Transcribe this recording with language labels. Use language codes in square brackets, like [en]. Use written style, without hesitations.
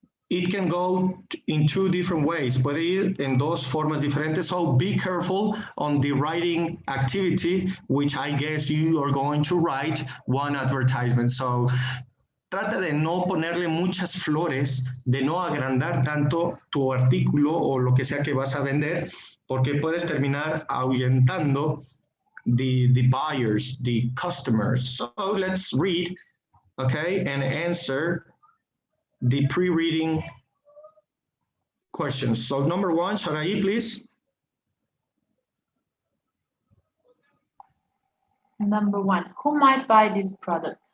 [en] it can go in two different ways, [es] puede ir en dos formas diferentes. [en] So be careful on the writing activity, which I guess you are going to write one advertisement. [es] So trata de no ponerle muchas flores, de no agrandar tanto tu artículo o lo que sea que vas a vender, porque puedes terminar ahuyentando [en] the buyers, the customers. So let's read, okay, and answer the pre-reading questions. So number one, Sharai, please. Number one, who might buy this product?